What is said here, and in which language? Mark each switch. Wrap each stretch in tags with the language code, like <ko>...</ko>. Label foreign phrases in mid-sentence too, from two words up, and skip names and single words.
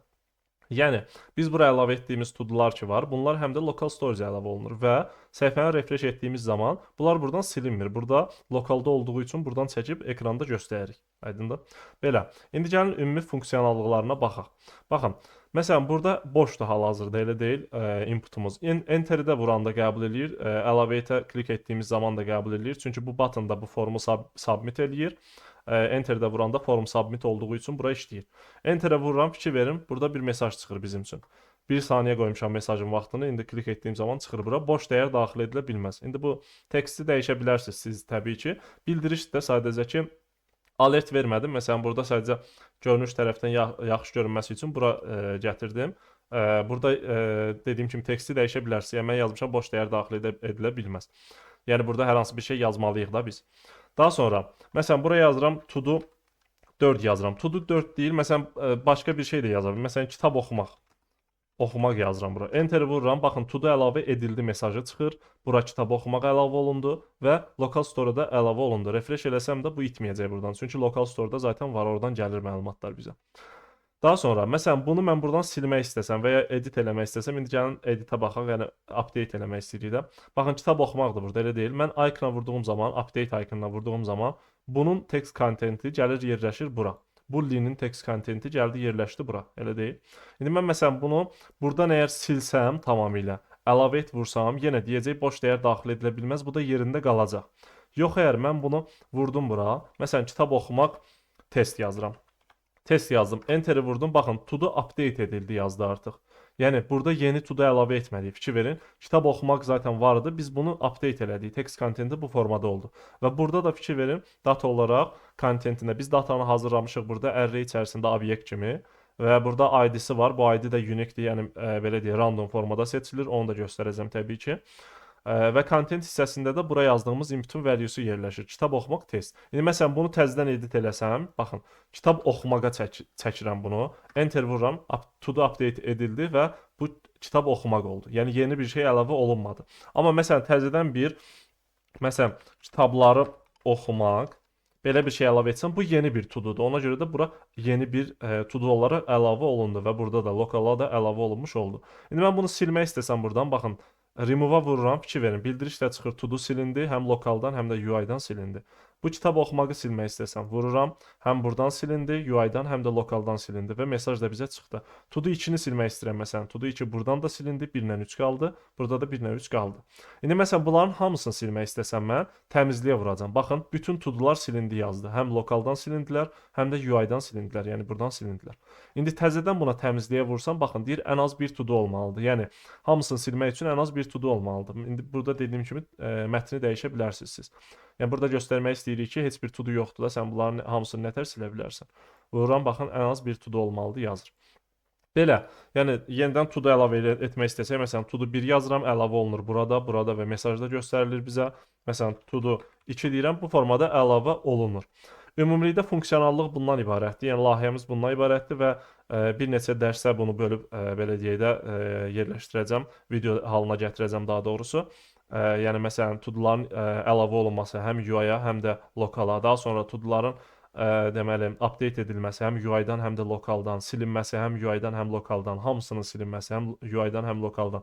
<az>Yəni, biz bura əlavə etdiyimiz to-do'lar ki var, bunlar həm də</az> <en>local storage</en> <az>əlavə olunur və səhifəni refresh etdiyimiz zaman bunlar buradan silinmir. Burada lokalda olduğu üçün buradan çəkib ekranda göstəririk. Aydındır? Belə. İndi gəlin ümumi funksionallıqlarına baxaq. Baxın, məsələn, burada boşdur hal-hazırda, elə deyil inputumuz. Enter-i də vuranda qəbul eləyir, elevate-ə klik etdiyimiz zaman da qəbul eləyir. Çünki bu button da bu formu submit eləyir. Enter-də vuranda</az> <en>form submit</en> <az>olduğu üçün bura işləyir. Enter-ə vururam, fikir verin, burada bir mesaj çıxır bizim üçün. 1 saniyə qoymuşam mesajın vaxtını, indi klik etdiyim zaman çıxır bura. Boş dəyər daxil edilə bilməz. İndi bu teksti dəyişə bilərsiniz siz təbii ki. Bildiriş də sadəcə ki, alert vermədim. Məsələn, burada sadəcə görünüş tərəfdən yaxşı görünməsi üçün bura gətirdim. Burada dediyim kimi teksti dəyişə bilərsiniz. Yəni, mən yazmışam, boş dəyər daxil edilə bilməz. Yəni, burada hər hansı bir şey yazmalıyıq da biz. Daha sonra, məsələn, buraya yazıram, to-do 4 yazıram. To-do 4 deyil, məsələn, başqa bir şey də yazabilirim. Məsələn, kitab oxumaq. Oxumaq yazıram bura. Enter vururam, baxın, to-do əlavə edildi mesajı çıxır. Bura kitab oxumaq əlavə olundu və</az> <en>local store-da</en> <az>əlavə olundu. Refresh eləsəm də bu itməyəcək buradan. Çünki</az> <en>local store-da</en> <az>zaten var, oradan gəlir məlumatlar bizə. Daha sonra, məsələn, bunu mən buradan silmək istəsəm və ya edit eləmək istəsəm, indi gəlin editə baxaq, yəni update eləmək istəyirik də. Baxın, kitab oxumaqdır burada, elə deyil. Mən icon-a vurduğum zaman,</az> <en>update icon-a</en> <az>vurduğum zaman, bunun</az> <en>text contenti</en> <az>gəlir, yerləşir bura. Bu linin</az> <en>text contenti</en> <az>gəldi, yerləşdi bura, elə deyil. İndi mən məsələn bunu buradan əgər silsəm tamamilə, elevate vursam, yenə deyəcək boş dəyər daxil edilə bilməz, bu da yerində qalacaq. Yox, əgər mən bunu vurdum bura, məsələn, kitab oxumaq test yazıram. Test yazdım, Enter-i vurdum, baxın,</az> <en>to-do update</en> <az>edildi yazdı artıq. Yəni, burada yeni to-do əlavə etməliyik, fikir verin. Kitab oxumaq zaten vardı, biz bunu update elədik,</az> <en>text contenti</en> <az>bu formada oldu. Və burada da fikir verin, data olaraq contentində, biz datanı hazırlamışıq burada array içərisində obyekt kimi və burada ID-si var, bu ID də unique-dir, yəni belə deyək, random formada seçilir, onu da göstərəcəm təbii ki. Və content hissəsində də bura yazdığımız inputun value'su yerləşir. Kitab oxumaq test. İndi məsələn bunu təzədən edit eləsəm, baxın, kitab oxumağa çəkirəm bunu. Enter vururam,</az> <en>to do update</en> <az>edildi və bu kitab oxumaq oldu. Yəni yeni bir şey əlavə olunmadı. Amma məsələn təzədən məsələn kitabları oxumaq belə bir şey əlavə etsəm, bu yeni bir to-do'dur. Ona görə də bura yeni bir to-do olaraq əlavə olundu və burada da lokala da əlavə olunmuş oldu. İndi mən bunu silmək istəsəm buradan, baxın, remove-a vururam, fikir verin. Bildiriş də çıxır, to-do silindi, həm lokaldan, həm də UI-dan silindi. Bu kitab oxumağı silmək istəsəm, vururam, həm buradan silindi, UI-dan, həm də lokaldan silindi və mesaj da bizə çıxdı. To-do 2-ni silmək istəyirəm, məsələn, to-do 2 buradan da silindi, 1-lə 3 qaldı, burada da 1-lə 3 qaldı. İndi məsələn bunların hamısını silmək istəsəm mən təmizliyə vuracam. Baxın, bütün to-do'lar silindi yazdı. Həm lokaldan silindilər, həm də UI-dan silindilər, yəni buradan silindilər. İndi təzədən buna təmizliyə vursam, baxın, deyir ən az bir to-do olmalıdır. Yəni hamısını silmək üçün ən az bir to-do olmalıdır. İndi burada dediyim kimi mətni dəyişə bilərsiniz siz. Yəni burada göstərmək istəyirik ki, heç bir to-do yoxdur da, sən bunların hamısını nətər silə bilərsən. Vururam, baxın, ən az bir to-do olmalıdır yazır. Belə, yəni yenidən to-do əlavə etmək istəsək, məsələn, to-do 1 yazıram, əlavə olunur burada, burada və mesajda göstərilir bizə. Məsələn, to-do 2 deyirəm, bu formada əlavə olunur. Ümumilikdə funksionallıq bundan ibarətdir. Yəni layihəmiz bundan ibarətdir və bir neçə dərsə bunu bölüb belə deyək də yerləşdirəcəm, video halına gətirəcəm daha doğrusu. Yəni məsələn to-do'ların əlavə olunması həm UI-ya, həm də lokala, daha sonra to-do'ların deməli update edilməsi həm UI-dan, həm də lokaldan, silinməsi həm UI-dan, həm lokaldan, hamısının silinməsi həm UI-dan, həm lokaldan.</az>